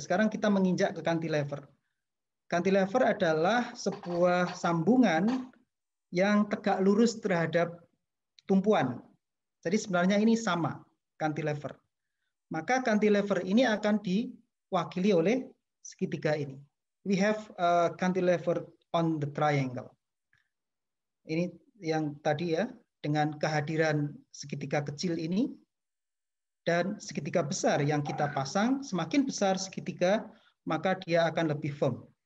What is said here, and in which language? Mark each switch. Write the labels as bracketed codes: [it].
[id] Sekarang kita menginjak ke cantilever. Cantilever adalah sebuah sambungan yang tegak lurus terhadap tumpuan. Jadi sebenarnya ini sama, cantilever. Maka cantilever ini akan diwakili oleh segitiga ini. [en] We have a cantilever on the triangle. [id] Ini yang tadi ya, dengan kehadiran segitiga kecil ini dan segitiga besar yang kita pasang, semakin besar segitiga, maka dia akan lebih firm.